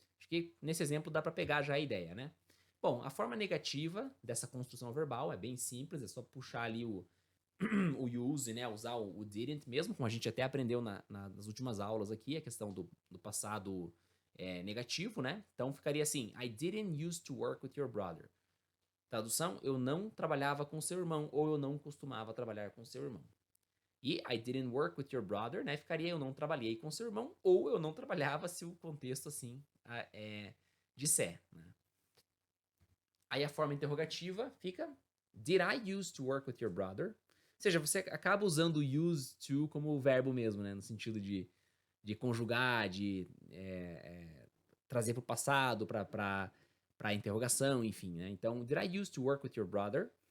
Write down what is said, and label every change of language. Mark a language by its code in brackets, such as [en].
[pt] Acho que nesse exemplo dá para pegar já a ideia, né? Bom, a forma negativa dessa construção verbal é bem simples, é só puxar ali o use, né? Usar o didn't mesmo, como a gente até aprendeu nas últimas aulas aqui, a questão do passado negativo, né? Então ficaria assim: [en] I didn't used to work with your brother. [pt] Tradução: eu não trabalhava com seu irmão, ou eu não costumava trabalhar com seu irmão. [en] E I didn't work with your brother, né? [pt] Ficaria eu não trabalhei com seu irmão, ou eu não trabalhava se o contexto assim disser, né? Aí a forma interrogativa fica [en] Did I used to work with your brother? [pt] Ou seja, você acaba usando o used to como verbo mesmo, né? No sentido de conjugar, de trazer para o passado, para a interrogação, enfim, né? [en] Então, did I used to work with your brother?